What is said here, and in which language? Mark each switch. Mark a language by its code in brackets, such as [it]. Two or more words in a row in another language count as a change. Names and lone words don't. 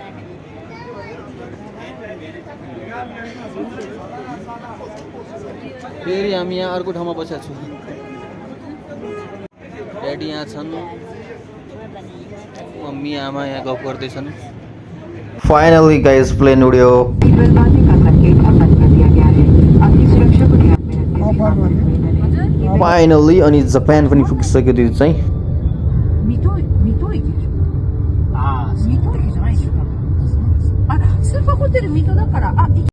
[ne] फेरि हामी यहाँ अर्को ठाउँमा बसेका छौँ ड्याडी यहाँ छन् मम्मी आमा यहाँ गफ गर्दैछन् [en] finally guys plane [ne] उड्यो फाइनली अनि जापान पनि पुगिसक्यो त्यो चाहिँ [ja] 水戸駅でしょ。ああ、水戸駅じゃないでしょ。多分あ、スーパーホテル水戸だから、あ、